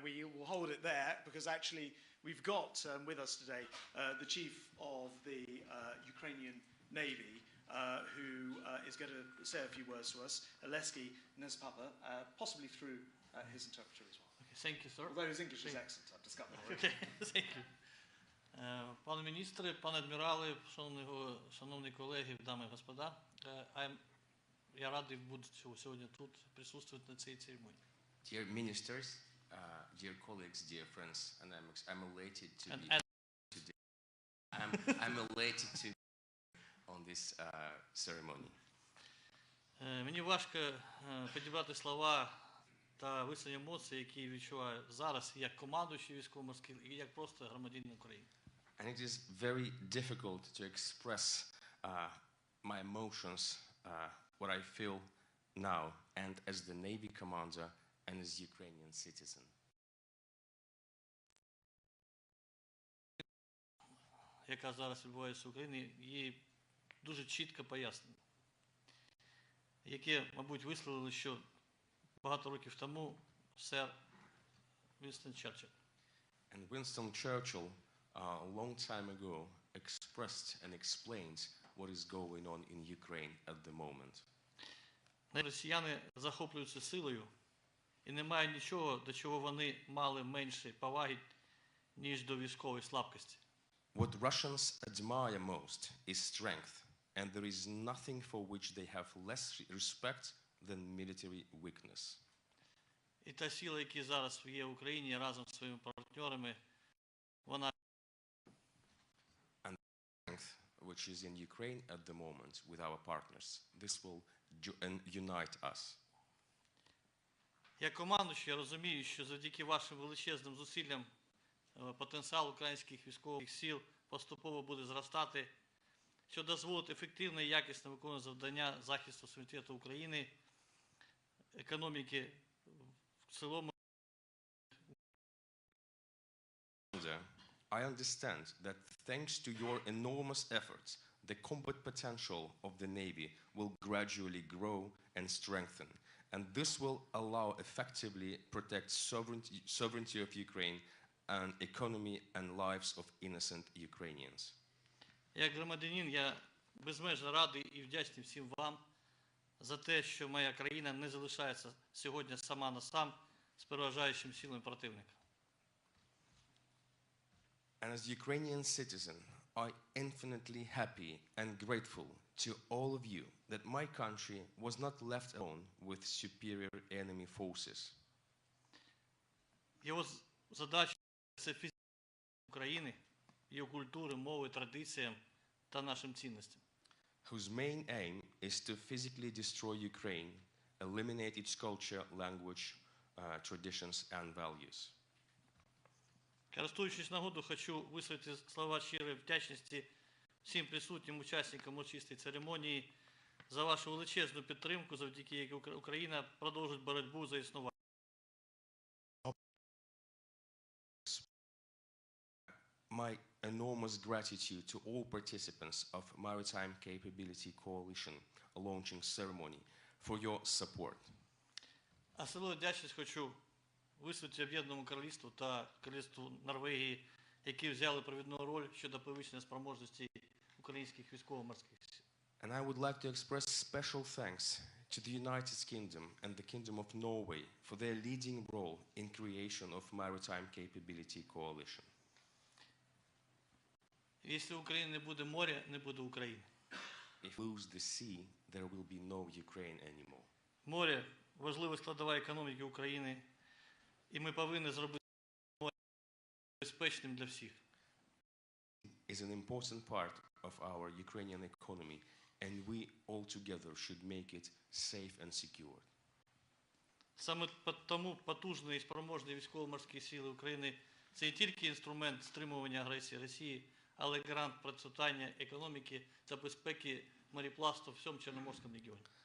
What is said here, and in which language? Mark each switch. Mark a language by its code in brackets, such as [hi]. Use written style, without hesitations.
[en] We will hold it there because actually we've got with us today the Chief of the Ukrainian Navy who is going to say a few words to us, Oleski Nespapa, possibly through his interpreter as well. Okay, thank you, sir. Although his English is excellent, I've discovered already. Okay, thank you. [uk] Пане міністре, пане адмірали, шановні колеги, дами і господа, я радий бути сьогодні тут, присутствувати на цій церемонії. [en] Dear ministers, dear colleagues, dear friends, and I'm elated to be today. I'm elated to be on this ceremony. [uk] Мені важко підібрати слова та висловити емоції, які відчуваю зараз як командуючий військово-морським і як просто громадянин України. [en] And it is very difficult to express my emotions, what I feel now, and as the Navy commander and as Ukrainian citizen. [uk] Яка зараз відбувається в Україні, її дуже чітко пояснено. Яке, мабуть, висловили, що багато років тому сер Вінстон Черчилль. [en] And Winston Churchill, a long time ago, expressed and explained what is going on in Ukraine at the moment. [uk] Росіяни захоплюються силою, і немає нічого, до чого вони мали менше поваги, ніж до військової слабкості. [en] What Russians admire most is strength, and there is nothing for which they have less respect than military weakness. [uk] І та сила, яка зараз є в Україні разом з своїми партнерами, вона [en] and strength which is in Ukraine at the moment with our partners. This will unite us. [uk] Як командуючий, я розумію, що завдяки вашим величезним зусиллям потенціал українських військових сил поступово буде зростати, що дозволить ефективно і якісно виконувати завдання захисту суверенітету України, економіки в цілому. [en] I understand that thanks to your enormous efforts, the combat potential of the Navy will gradually grow and strengthen, and this will allow effectively protect sovereignty of Ukraine and economy and lives of innocent Ukrainians. [uk] Як громадянин, я безмежно радий і вдячний всім вам за те, що моя країна не залишається сьогодні сама на сам з переважаючим силами противника. [en] And as Ukrainian citizen, I infinitely happy and grateful to all of you that my country was not left alone with superior enemy forces. [uk] Його задача – це фізична України, її культури, мови, традиціям та нашим цінностям. [en] Whose main aim is to physically destroy Ukraine, eliminate its culture, language, traditions and values. [uk] Користуючись нагодою, хочу висловити слова щирої вдячності всім присутнім учасникам урочистої церемонії за вашу величезну підтримку, завдяки якій Україна продовжить боротьбу за існування. [en] My enormous gratitude to all participants of Maritime Capability Coalition launching ceremony for your support. [uk] Особливу вдячність хочу висловити Об'єднаному Королівству та Королівству Норвегії, які взяли провідну роль щодо підвищення спроможності українських військово-морських сил. [en] And I would like to express special thanks to the United Kingdom and the Kingdom of Norway for their leading role in creation of Maritime Capability Coalition. [uk] Якщо України не буде моря, не буде України. [en] If we lose the sea, there will be no Ukraine anymore. [uk] Море – важлива складова економіки України, і ми повинні зробити море безпечним для всіх. [en] Is an important part of our Ukrainian economy, and we all together should make it safe and secure. [uk] Саме тому потужні і спроможні військово-морські сили України – це не тільки інструмент стримування агресії Росії, але гарант процвітання економіки та безпеки мореплавства в всьому Чорноморському регіоні.